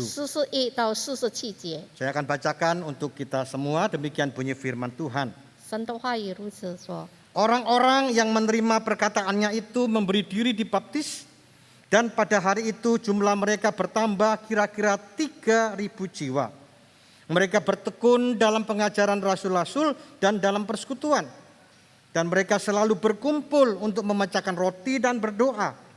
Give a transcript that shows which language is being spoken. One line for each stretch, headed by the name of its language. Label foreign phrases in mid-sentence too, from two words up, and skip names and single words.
Chinese: 41 到47节，
Indonesian: Saya akan bacakan untuk kita semua, demikian bunyi firman Tuhan.
Chinese: 神的话语如此说：
Indonesian: Orang-orang yang menerima perkataannya itu memberi diri dibaptis, dan pada hari itu jumlah mereka bertambah kira-kira 3.000 jiwa. Mereka bertekun dalam pengajaran rasul-rasul dan dalam persekutuan. Dan mereka selalu berkumpul untuk memecahkan roti dan berdoa.